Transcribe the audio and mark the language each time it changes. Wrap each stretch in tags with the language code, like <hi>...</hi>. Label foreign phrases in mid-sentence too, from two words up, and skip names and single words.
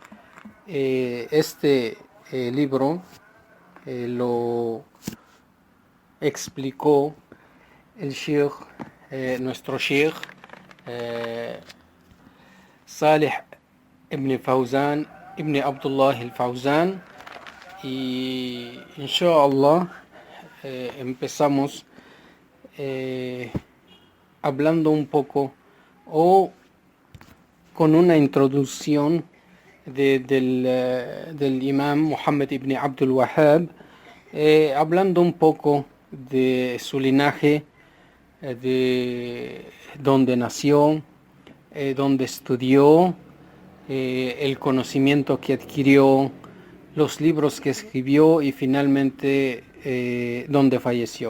<es>Este libro lo explicó el Sheikh, nuestro Sheikh Salih ibn Fawzan ibn Abdullah al-Fawzan, y inshallah empezamos hablando un poco o con una introducción del imam Muhammad ibn Abdul Wahhab, hablando un poco de su linaje, de dónde nació, dónde estudió, el conocimiento que adquirió, los libros que escribió y finalmente dónde falleció.</es>